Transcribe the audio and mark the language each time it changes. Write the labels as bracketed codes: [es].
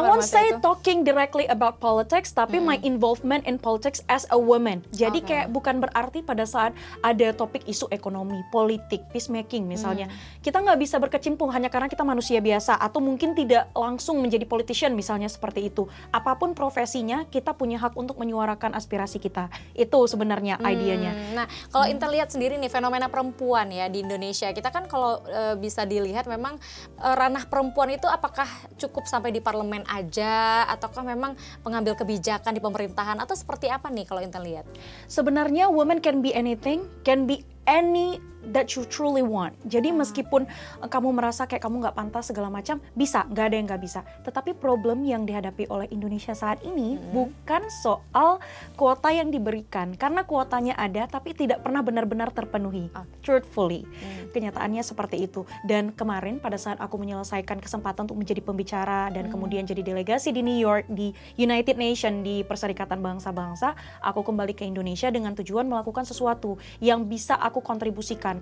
[en] I won't say talking directly about politics, tapi my involvement in politics as a woman. [id] Jadi kayak bukan berarti pada saat ada topik isu ekonomi, politik, peacemaking misalnya, kita nggak bisa berkecimpung hanya karena kita manusia biasa atau mungkin tidak langsung menjadi politician misalnya seperti itu. Apapun profesinya, kita punya hak untuk menyuarakan aspirasi kita. Itu sebenarnya idenya. Nah, kalau Intan lihat sendiri nih fenomena perempuan ya di Indonesia, kita kan kalau bisa dilihat memang ranah perempuan itu apakah cukup sampai di parlemen aja, ataukah memang pengambil kebijakan di pemerintahan, atau seperti apa nih kalau Intan lihat? [en] Sebenarnya women can be anything, can be any that you truly want. [id] Jadi meskipun kamu merasa kayak kamu nggak pantas segala macam, bisa, nggak ada yang nggak bisa. Tetapi problem yang dihadapi oleh Indonesia saat ini bukan soal kuota yang diberikan, karena kuotanya ada tapi tidak pernah benar-benar terpenuhi. Truthfully, kenyataannya seperti itu. Dan kemarin pada saat aku menyelesaikan kesempatan untuk menjadi pembicara dan kemudian jadi delegasi di New York di United Nation di Perserikatan Bangsa-Bangsa, aku kembali ke Indonesia dengan tujuan melakukan sesuatu yang bisa aku kontribusikan.